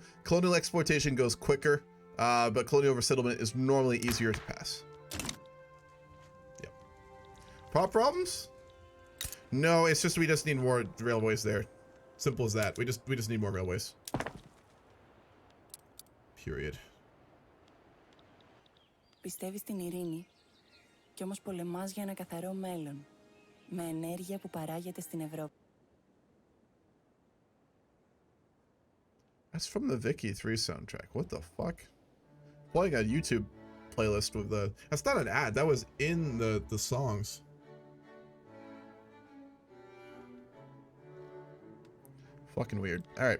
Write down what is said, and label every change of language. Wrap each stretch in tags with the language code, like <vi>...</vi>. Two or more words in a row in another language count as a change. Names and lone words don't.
<en>Colonial exploitation goes quicker, but colonial oversettlement is normally easier to pass. Yep. Problems? No, it's just we just need more railways there. Simple as that. We just need more railways. Period.</en> <el>Πιστεύεις στην ειρήνη και όμως πολεμάς για ένα καθαρό μέλλον με ενέργεια που παράγεται στην Ευρώπη.</el> <en>That's from the Vicky 3 soundtrack. What the fuck? Playing a YouTube playlist with the... That's not an ad. That was in the songs. Fucking weird. Alright.</en>